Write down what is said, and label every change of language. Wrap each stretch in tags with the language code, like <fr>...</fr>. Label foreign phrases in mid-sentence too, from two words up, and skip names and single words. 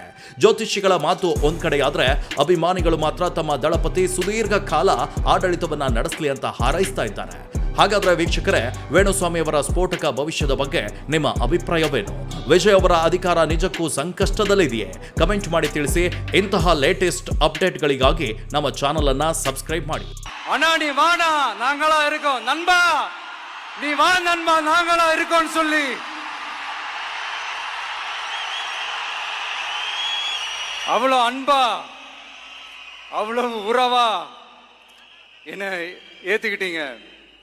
<kn>ಜ್ಯೋತಿಷಿಗಳ ಮಾತು ಒಂದ್ ಕಡೆಯಾದ್ರೆ, ಅಭಿಮಾನಿಗಳು ಮಾತ್ರ ತಮ್ಮ ದಳಪತಿ ಸುದೀರ್ಘ ಕಾಲ ಆಡಳಿತವನ್ನ ನಡೆಸಲಿ ಅಂತ ಹಾರೈಸ್ತಾ ಇದ್ದಾರೆ. ಹಾಗಾದ್ರೆ ವೀಕ್ಷಕರೇ, ವೇಣುಸ್ವಾಮಿ ಅವರ ಸ್ಫೋಟಕ ಭವಿಷ್ಯದ ಬಗ್ಗೆ ನಿಮ್ಮ ಅಭಿಪ್ರಾಯವೇನು? ವಿಜಯ್ ಅವರ ಅಧಿಕಾರ ನಿಜಕ್ಕೂ ಸಂಕಷ್ಟದಲ್ಲಿದೆಯೇ? ಕಮೆಂಟ್ ಮಾಡಿ ತಿಳಿಸಿ. ಇಂತಹ</kn> <en>latest updateಗಳಿಗಾಗಿ</en> <kn>ನಮ್ಮ ಚಾನಲ್ ಅನ್ನ ಸಬ್ಸ್ಕ್ರೈಬ್ ಮಾಡಿ.</kn> <ta>அண்ணா நீ வாடா, நாங்களா இருக்கோம். நண்பா நீ வா நண்பா, நாங்களா இருக்கோம்னு சொல்லி அவ்வளோ அன்பா அவ்வளவு உறவா என்ன ஏத்துக்கிட்டீங்க.</ta>